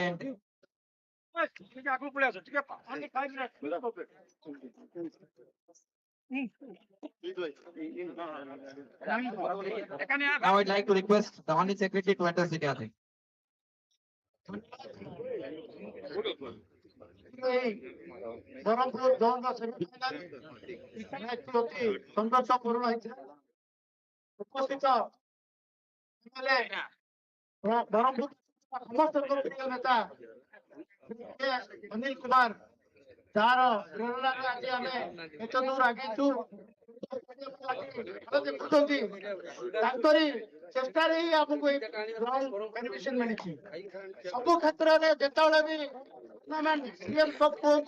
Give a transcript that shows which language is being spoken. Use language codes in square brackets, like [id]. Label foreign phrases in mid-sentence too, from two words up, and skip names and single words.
[en] And now I'd like to request the Honorary Secretary to address the gathering. [or] berhampur zone ର [en] semifinal match [or] ଅତି ସଂଘର୍ଷପୂର୍ଣ୍ଣ ହେଇଥିଲା ଉପସ୍ଥିତ MLA berhampur ସମସ୍ତଙ୍କର ପ୍ରିୟ ନେତା ଅନିଲ କୁମାର ଯାହାର ପ୍ରେରଣାରେ ଆଜି ଆମେ ଏତେ ଦୂର ଆଗେଇଛୁ ଦେଖୁଛନ୍ତି ତାଙ୍କରି ଚେଷ୍ଟାରେ ହିଁ ଆମକୁ ଏଇ ବେନିଫିସିଆଲ ମିଳିଛି ସବୁ କ୍ଷେତ୍ରରେ ଯେତେବେଳେ ବି ଟୁର୍ଣ୍ଣାମେଣ୍ଟ ସିଏମ୍ କପ୍ କୁହନ୍ତୁ